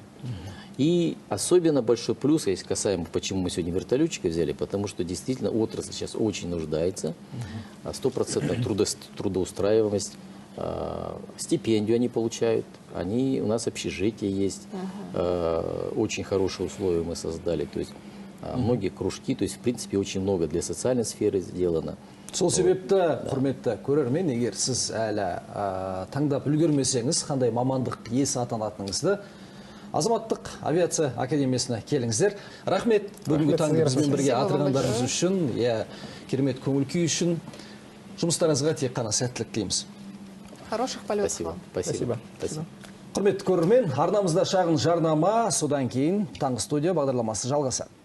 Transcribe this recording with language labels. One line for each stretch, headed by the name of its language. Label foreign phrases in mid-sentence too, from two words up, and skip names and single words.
Russian: И особенно большой плюс, если касаемо, почему мы сегодня вертолетчика взяли, потому что действительно отрасль сейчас очень нуждается, 100% трудоустраиваемость, стипендию они получают, у нас общежитие есть, очень хорошие условия мы создали, то есть многие кружки, то есть в принципе очень много для социальной сферы сделано.
Kazakh: Сол себепті, құрметті көрермен, егер сіз әлі таңдап үлгермесеңіз, қандай мамандық иесі атанатыныңызды Азаматтық авиация академиясына келіңіздер. Рахмет, бүгінгі таңда бізбен бірге атырғандарыңыз үшін, керемет көңіл күй үшін. жұмыстарыңызға тек қана сәттілік тілейміз.
Russian: Хороших полетов Спасибо. вам. Спасибо. Спасибо.
Kazakh: Құрметті көрермен, арнамызда шағын жарнама, содан кейін таңғы студия бағдарламасы жалғасады.